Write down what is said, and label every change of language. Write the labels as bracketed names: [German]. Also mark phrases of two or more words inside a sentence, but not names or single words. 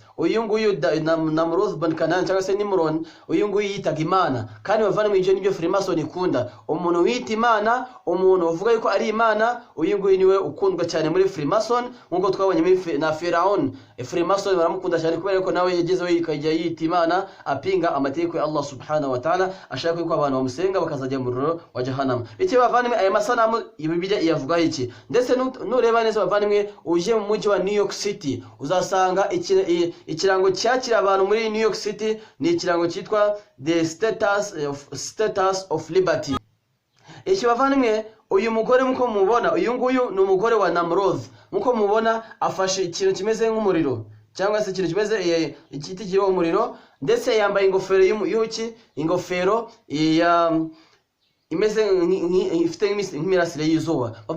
[Kinyarwanda] Uyu nguyu Namrud ben Kanaan cyangwa se Nimrod, uyu nguyu yitaga Imana. Kandi bavandimwe ibyo nibyo Freemason ikunda, umuntu wita Imana, umuntu uvuga yuko ari Imana. Uyu nguyu niwe ukundwa cyane muri Freemason, nkuko twabonye na Firaun. Freemason baramukunda cyane kubera ko nawe yagezeho ikajya yita Imana, apinga amategeko ya Allah [Arabic] سبحانه وتعالى, [Kinyarwanda] ashaka yuko abantu bamusenga bakazajya mu muriro wa Jahannam. Bityo bavandimwe aya masanamu Bibiliya iyavuga iki? Ndetse nureba neza bavandimwe, uje mu mujyi wa New York City uzasanga ikirango cyakira abantu muri New York City ni ikirango cyitwa [English] the status of liberty. [Kinyarwanda] Iki bavandimwe uyu mugore muko mubona uyu nguyu ni umugore wa Namrod muko mubona afashe ikintu kimeze nk'umuriro cyangwa se ikintu kimeze igiti kiriho umuriro ndetse yambaye ingofero y'uki ingofero imeze ifite nk'imirasire y'izuba